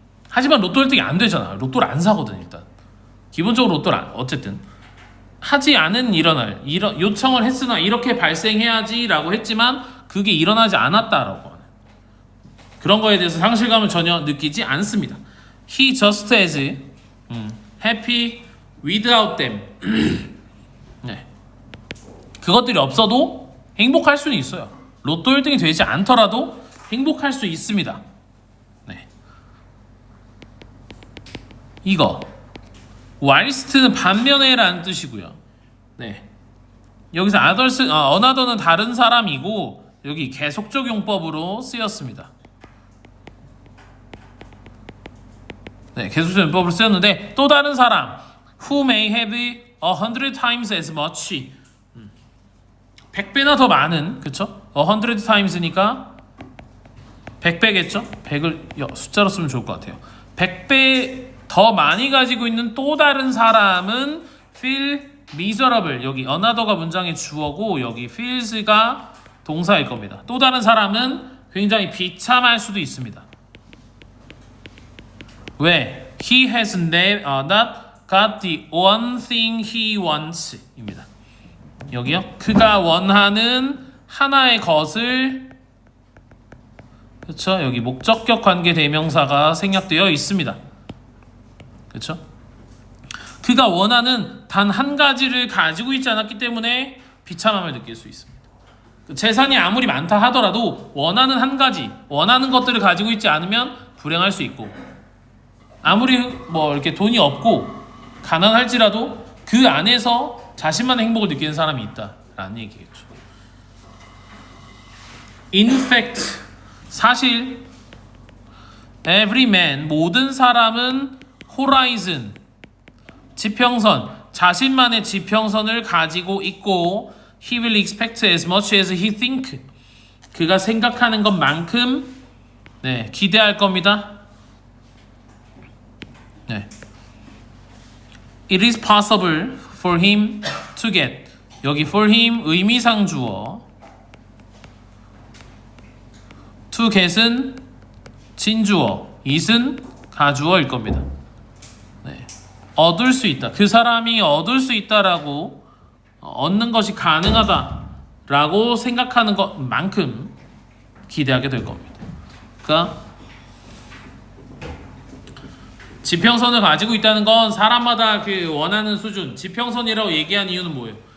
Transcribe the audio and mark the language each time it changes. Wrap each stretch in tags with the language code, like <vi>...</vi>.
<ko>하지만 로또 1등이 안 되잖아. 로또를 안 사거든. 일단 기본적으로 로또를 어쨌든 하지 않은 일어날 요청을 했으나 이렇게 발생해야지 라고 했지만 그게 일어나지 않았다라고 하는 그런 거에 대해서 상실감을 전혀 느끼지 않습니다.</ko> <en>He just as happy without them.</en> <ko>네. 그것들이 없어도 행복할 수는 있어요. 로또 1등이 되지 않더라도 행복할 수 있습니다. 네. 이거 whilst는 반면에라는 뜻이고요. 네. 여기서 another는 다른 사람이고 여기 계속적 용법으로 쓰였습니다. 네, 계속적 용법으로 쓰였는데 또 다른 사람</ko> <en>who may have 100 times as much</en> <ko>100배나 더 많은 그쵸? 100 times니까 100배겠죠? 100을 숫자로 쓰면 좋을 것 같아요. 100배 더 많이 가지고 있는 또 다른 사람은</ko> <en>feel miserable.</en> <ko>여기 another가 문장의 주어고 여기 feels가 동사일 겁니다. 또 다른 사람은 굉장히 비참할 수도 있습니다. 왜?</ko> <en>He has not got the one thing he wants 입니다.</en> <ko>여기요. 그가 원하는 하나의 것을 그렇죠? 여기 목적격 관계 대명사가 생략되어 있습니다. 그렇죠? 그가 원하는 단 한 가지를 가지고 있지 않았기 때문에 비참함을 느낄 수 있습니다. 재산이 아무리 많다 하더라도 원하는 한 가지, 원하는 것들을 가지고 있지 않으면 불행할 수 있고 아무리 뭐 이렇게 돈이 없고 가난할지라도 그 안에서 자신만의 행복을 느끼는 사람이 있다라는 얘기겠죠.</ko> <en>In fact,</en> <ko>사실</ko> <en>every man,</en> <ko>모든 사람은 horizon, 지평선, 자신만의 지평선을 가지고 있고</ko> <en>he will expect as much as he think,</en> <ko>그가 생각하는 것만큼 네, 기대할 겁니다. 네.</ko> <en>It is possible for him to get, 여기 for him</en> <ko>의미상 주어,</ko> <en>to get은 진주어, it은</en> <ko>가주어일 겁니다. 네. 얻을 수 있다. 그 사람이 얻을 수 있다라고 얻는 것이 가능하다라고 생각하는 것만큼 기대하게 될 겁니다. 그러니까 지평선을 가지고 있다는 건 사람마다 그 원하는 수준, 지평선이라고 얘기한 이유는 뭐예요?</ko>